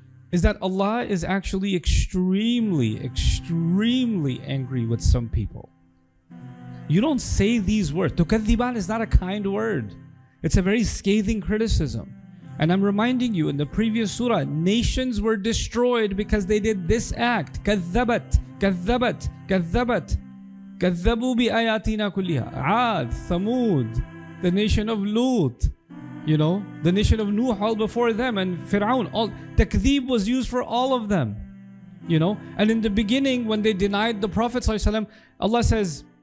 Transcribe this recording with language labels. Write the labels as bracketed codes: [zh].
[en] is that Allah is actually extremely, extremely angry with some people. You don't say these words. Tukaththiban is not a kind word. It's a very scathing criticism. And I'm reminding you, in the previous surah, nations were destroyed because they did this act. [ar] كذبت كذبت كذبت كذبوا بآياتنا كلها. [en] Aad, Thamud, the nation of Lut, the nation of Nuh all before them, and Fir'aun. All takdhib was used for all of them. And in the beginning, when they denied the Prophet ﷺ, Allah says,